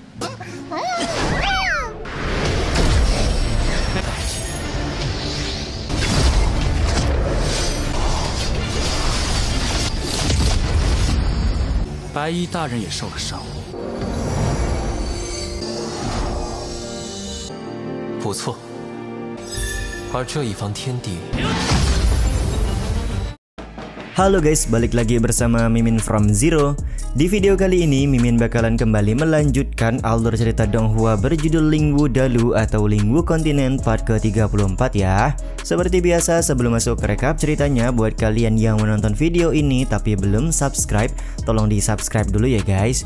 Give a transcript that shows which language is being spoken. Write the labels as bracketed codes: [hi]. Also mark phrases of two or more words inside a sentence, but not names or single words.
[zh] 白衣大人也受了伤，不错。而这一方天地。 [id] Halo guys, balik lagi bersama Mimin from Zero. Di video kali ini, Mimin bakalan kembali melanjutkan alur cerita Donghua berjudul Lingwu Dalu atau Lingwu Kontinen part ke-34 ya. Seperti biasa, sebelum masuk ke rekap ceritanya, buat kalian yang menonton video ini tapi belum subscribe, tolong di subscribe dulu ya guys.